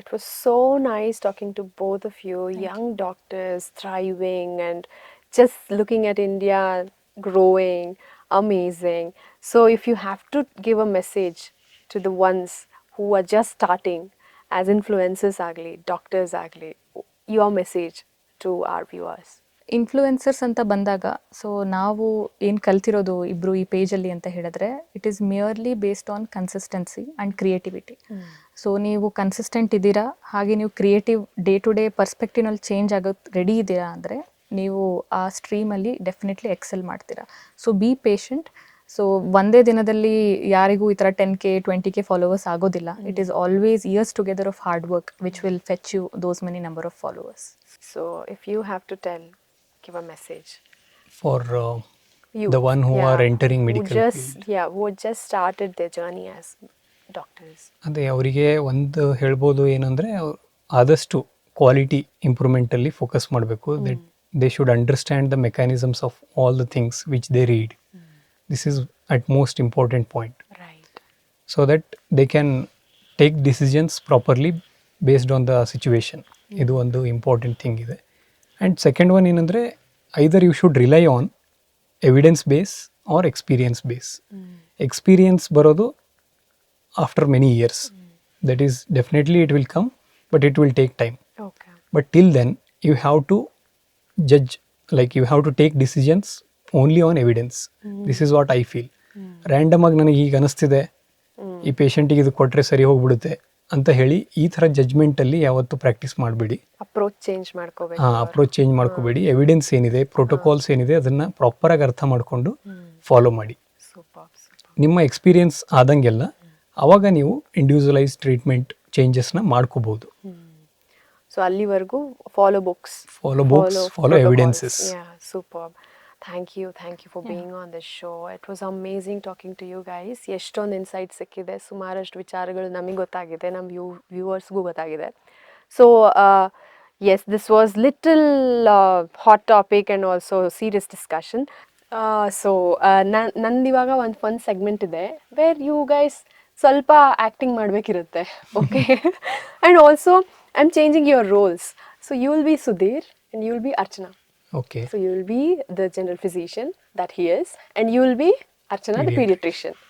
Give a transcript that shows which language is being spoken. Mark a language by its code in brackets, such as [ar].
[en] It was so nice talking to both of you, young doctors thriving and just looking at India growing, amazing. So if you have to give a message to the ones who are just starting as influencers agli, doctors agli, your message to our viewers. [kn] Influencers ಅಂತ ಬಂದಾಗ, so ನಾವು ಏನು ಕಲ್ತಿರೋದು ಇಬ್ಬರು ಈ ಪೇಜಲ್ಲಿ ಅಂತ ಹೇಳಿದ್ರೆ, [en] It is merely based on consistency and creativity. [kn] So ನೀವು consistent ಇದ್ದೀರಾ, ಹಾಗೆ ನೀವು creative day to day ಪರ್ಸ್ಪೆಕ್ಟಿವ್ನಲ್ಲಿ change ಆಗೋದು ರೆಡಿ ಇದ್ದೀರಾ ಅಂದರೆ ನೀವು ಆ ಸ್ಟ್ರೀಮಲ್ಲಿ ಡೆಫಿನೆಟ್ಲಿ ಎಕ್ಸೆಲ್ ಮಾಡ್ತೀರಾ. [en] So be patient. [kn] ಸೊ ಒಂದೇ ದಿನದಲ್ಲಿ ಯಾರಿಗೂ ಈ ಥರ 10K 20K ಫಾಲೋವರ್ಸ್ ಆಗೋದಿಲ್ಲ. [en] It is always years together of hard work which will fetch you those many number of followers. So if you have to give a message for the one who are entering medical field, who just started their journey as doctors. [kn] ಅದೇ ಅವರಿಗೆ ಒಂದು ಹೇಳ್ಬೋದು ಏನಂದರೆ, ಆದಷ್ಟು quality ಇಂಪ್ರೂವ್ಮೆಂಟಲ್ಲಿ focus ಮಾಡಬೇಕು. [en] That they should understand the mechanisms of all the things which they read. This is at most important point. Right. So that they can take decisions properly based on the situation. [kn] ಇದು ಒಂದು important thing ಇದೆ. [en] And second one ಏನಂದರೆ either you should rely on evidence base or experience base. [kn] Experience ಬರೋದು [en] After many years. That is definitely it will come, but it will take time. Okay. But till then, you have to judge, like you have to take decisions only on evidence. This is what I feel. [kn] Random ಆಗಿ ನನಗೆ ಈಗ ಅನಿಸ್ತಿದೆ ಈ ಪೇಷಂಟಿಗೆ ಇದು ಕೊಟ್ಟರೆ ಸರಿ ಹೋಗ್ಬಿಡುತ್ತೆ ಅಂತ ಹೇಳಿ ಈ ಥರ ಜಜ್ಮೆಂಟಲ್ಲಿ ಯಾವತ್ತೂ ಪ್ರಾಕ್ಟೀಸ್ ಮಾಡಬೇಡಿ. ಅಪ್ರೋಚ್ ಚೇಂಜ್ ಮಾಡ್ಕೋಬೇಕು. ಅಪ್ರೋಚ್ ಚೇಂಜ್ ಮಾಡ್ಕೋಬೇಡಿ. ಎವಿಡೆನ್ಸ್ ಏನಿದೆ, ಪ್ರೋಟೋಕಾಲ್ಸ್ ಏನಿದೆ ಅದನ್ನು ಪ್ರಾಪರಾಗಿ ಅರ್ಥ ಮಾಡಿಕೊಂಡು ಫಾಲೋ ಮಾಡಿ. ಸೂಪರ್. ನಿಮ್ಮ ಎಕ್ಸ್ಪೀರಿಯನ್ಸ್ ಆದಂಗೆಲ್ಲ ಆವಾಗ ನೀವು ಇಂಡಿವಿಜುವಲೈಸ್ ಟ್ರೀಟ್ಮೆಂಟ್ ಚೇಂಜಸ್ನ ಮಾಡ್ಕೋಬೋದು. ಸೊ ಅಲ್ಲಿವರೆಗೂ [en] Follow books, follow evidences. Yeah, superb. Thank you for being on this show. It was amazing talking to you guys. [kn] ಎಷ್ಟೊಂದು ಇನ್ಸೈಟ್ ಸಿಕ್ಕಿದೆ, ಸುಮಾರಷ್ಟು ವಿಚಾರಗಳು ನಮಗೆ ಗೊತ್ತಾಗಿದೆ, ನಮ್ಮ ವ್ಯೂವರ್ಸ್ಗೂ ಗೊತ್ತಾಗಿದೆ. [en] So yes, this was little hot topic and also serious discussion. [kn] So ನಂದಿವಾಗ ಒಂದು segment ಇದೆ [en] where you guys [kn] ಸ್ವಲ್ಪ acting ಮಾಡಬೇಕಿರುತ್ತೆ. Okay. [en] And also I am changing your roles. So you will be Sudhir and you will be Archana. Okay. So you will be the general physician that he is, and you will be Archana, the pediatrician.